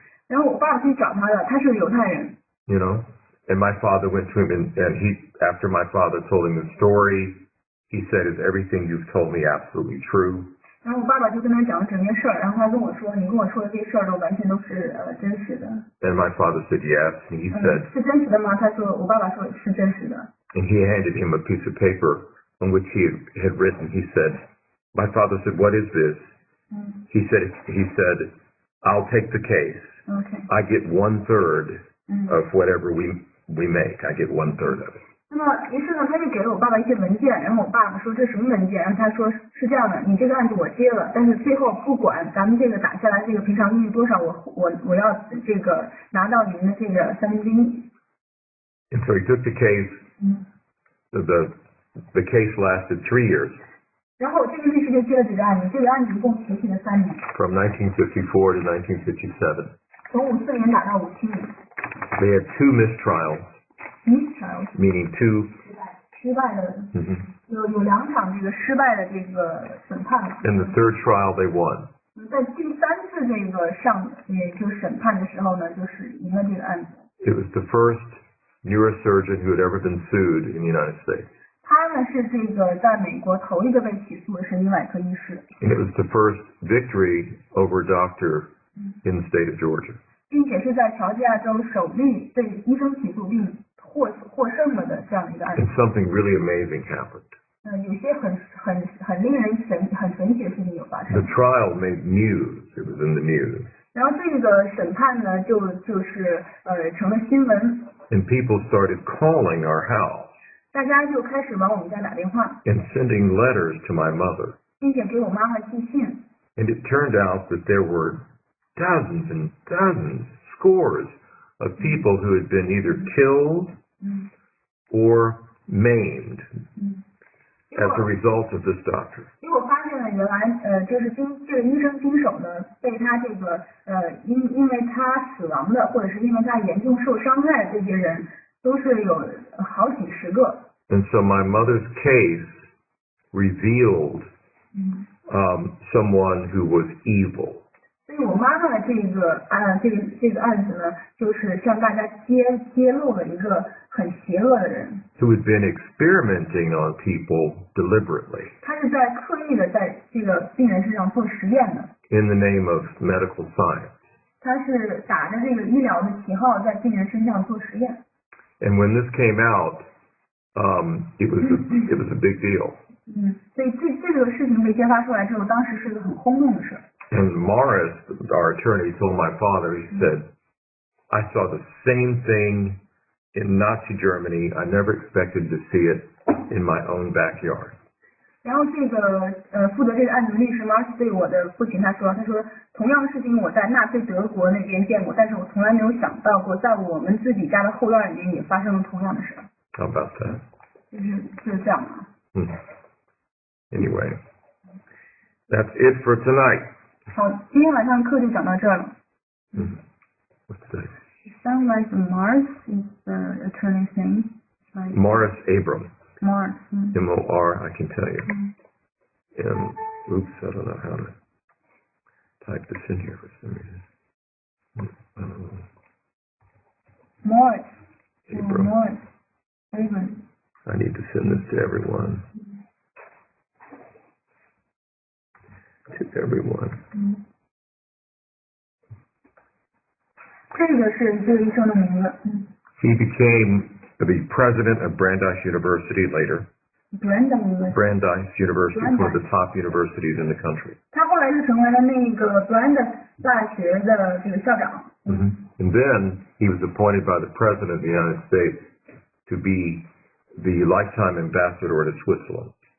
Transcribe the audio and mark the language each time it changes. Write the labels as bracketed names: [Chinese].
[Chinese] 然后我爸爸去找他的，他是犹太人。 [English] You know, and my father went to him, and he, after my father told him the story, he said, "Is everything you've told me absolutely true?" [Chinese] 然后我爸爸就跟他讲了整件事儿，然后他跟我说，你跟我说的这些事儿都完全都是真实的。 [English] And my father said yes, and he said, [Chinese] 是真实的吗？他说，我爸爸说是真实的。 [English] And he handed him a piece of paper on which he had written. He said, my father said, what is this? He said, I'll take the case. Okay. I get 1/3 of whatever we make. I get 1/3 of it. [Chinese] 那么，于是呢，他就给了我爸爸一些文件，然后我爸爸说这什么文件？然后他说是这样的，你这个案子我接了，但是最后不管咱们这个打下来这个赔偿金是多少，我要这个拿到您的这个1/3。 [English] And so he took the case. The case lasted 3 years. [Chinese] 然后这个律师就接了这个案子，这个案子一共持续了3年。 [English] From 1954 to 1957. [Chinese] 从54年打到57年。 [English] They had 2 mistrials. Mistrials. Meaning 2. [Chinese] 失败的。有2场这个失败的这个审判。 [English] In the 3rd trial, they won. [Chinese] 在第3次这个就是审判的时候呢，就是赢了这个案子。 [English] It was the first neurosurgeon who had ever been sued in the United States. [Chinese] 他呢是这个在美国头一个被起诉的神经外科医师。 [English] And it was the first victory over a doctor in the state of Georgia. [Chinese] 并且是在乔治亚州首例被医生起诉并获胜了的这样的一个案子。 [English] And something really amazing happened. [Chinese] 有些很令人很神奇的事情有发生。 [English] The trial made news. It was in the news. [Chinese] 然后这个审判呢，就是成了新闻。 [English] And people started calling our house. [Chinese] 大家就开始往我们家打电话。 [English] And sending letters to my mother. [Chinese] 并且给我妈妈寄信。 [English] And it turned out that there were dozens and dozens, scores of people who had been either killed or maimed as a result of this doctor. [Chinese] 结果发现了原来就是这个医生经手呢，被他这个因为他死亡的，或者是因为他严重受伤害的这些人，都是有好几十个。 [English] And so my mother's case revealed someone who was evil. [Chinese] 所以我妈妈的这个案子呢，就是向大家揭露了一个很邪恶的人。 [English] Who had been experimenting on people deliberately. [Chinese] 他是在刻意的在这个病人身上做实验的。 [English] In the name of medical science. [Chinese] 他是打着这个医疗的旗号在病人身上做实验。 [English] And when this came out, it was a big deal. [Chinese] 所以这个事情被揭发出来之后，当时是一个很轰动的事。 [English] And Morris, our attorney, told my father, he said, I saw the same thing in Nazi Germany. I never expected to see it in my own backyard. [Chinese] 然后这个负责这个案子的律师 Morris 对我的父亲他说同样的事情我在纳粹德国那边见过，但是我从来没有想到过在我们自己家的后院里面也发生了同样的事。 [English] How about that? [Chinese] 就是这样啊。 [English] Anyway, that's it for tonight. [Chinese] 好，今天晚上课就讲到这儿了。 [English] What's that? It sounds like Morris is the attorney's name. Like Morris Abram. Morris. M-O-R, I can tell you. Oops, I don't know how to type this in here for some reason. Morris. Abram. Morris. Abram. I need to send this to everyone. To everyone. [Chinese] 这个是这个医生的名字。 [English] He became the president of Brandeis University later. Brandeis University is one of the top universities in the country. [Chinese] 他后来就成为了那个 Brandeis 大学的这个校长。 [English] And then he was appointed by the president of the United States to be the lifetime ambassador to Switzerland.